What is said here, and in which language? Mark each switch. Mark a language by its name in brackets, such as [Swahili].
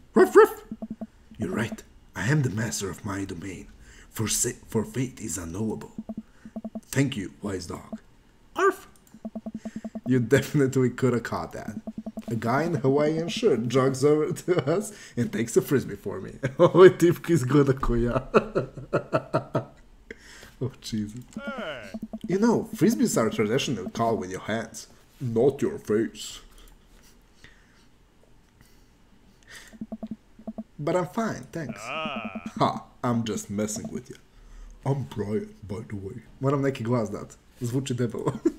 [English] Ruff ruff! You're right. I am the master of my domain. For fate is unknowable. Thank you, wise dog. Arf! You definitely could have caught that. A guy in a Hawaiian shirt jogs over to us and takes a frisbee for me. [Croatian] Ovo je tipka izgleda ko ja. [English] Oh, Jesus. You know, frisbees are traditionally caught with your hands, not your face. But I'm fine, thanks. Ha, I'm just messing with you. I'm Brian, by the way. [Croatian] Moram neki glas dat. Zvuči debelo.